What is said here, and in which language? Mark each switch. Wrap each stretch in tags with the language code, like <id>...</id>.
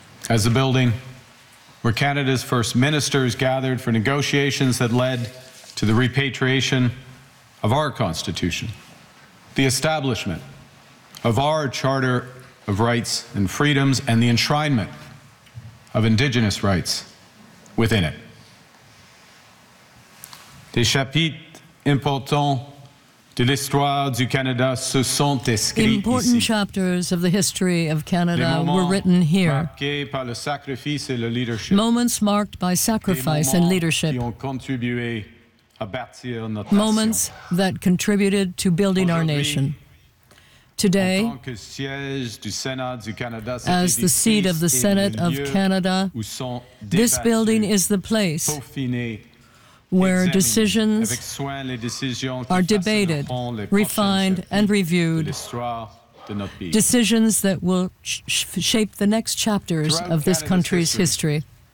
<en>As the building where Canada's first ministers gathered for negotiations that led to the repatriation of our Constitution, the establishment of our Charter of Rights and Freedoms, and the enshrinement of Indigenous rights within it.</en> <fr>Des chapitres importants de l'histoire du Canada se sont écrits ici.</fr> <en>Important chapters of the history of Canada were written here.</en> <fr>Marqués par le sacrifice et le leadership.</fr> <en>Moments marked by sacrifice and leadership.</en> <fr>Qui ont contribué à bâtir notre nation.</fr> <en>Moments that contributed to building our nation. Today, as the seat of the Senate of Canada, this building is the place where decisions are debated, refined, and reviewed, decisions that will shape the next chapters of this country's history.</en>